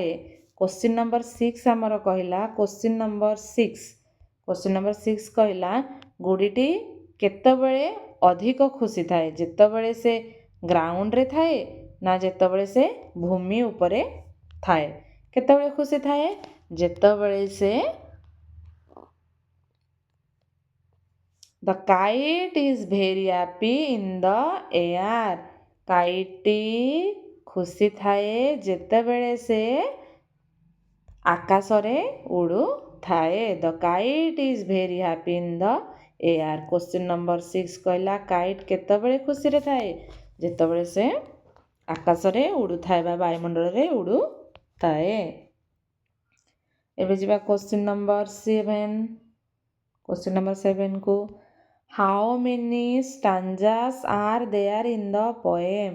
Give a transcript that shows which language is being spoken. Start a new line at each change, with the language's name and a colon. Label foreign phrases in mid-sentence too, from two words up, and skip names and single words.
English: question number
Odia: 6 ଆମର କହିଲା,
English: question number
Odia: 6 କହିଲା ଗୁଡ଼ିଟି କେତେବେଳେ ଅଧିକ ଖୁସି ଥାଏ? ଯେତେବେଳେ ସେ ଗ୍ରାଉଣ୍ଡରେ ଥାଏ ନା ଯେତେବେଳେ ସେ ଭୂମି ଉପରେ ଥାଏ? କେତେବେଳେ ଖୁସି ଥାଏ? ଯେତେବେଳେ ସେ
English: The kite is very happy in the air.
Odia: କାଇଟ୍ଟି ଖୁସି ଥାଏ ଯେତେବେଳେ ସେ ଆକାଶରେ ଉଡ଼ୁଥାଏ।
English: The kite is very happy in the air. question number
Odia: 6 କହିଲା କାଇଟ୍ କେତେବେଳେ ଖୁସିରେ ଥାଏ? ଯେତେବେଳେ ସେ ଆକାଶରେ ଉଡ଼ୁଥାଏ ବା ବାୟୁମଣ୍ଡଳରେ ଉଡ଼ୁଥାଏ। ଏବେ ଯିବା
English: question number
Odia: 7 କୁ।
English: How many stanzas are there in the poem?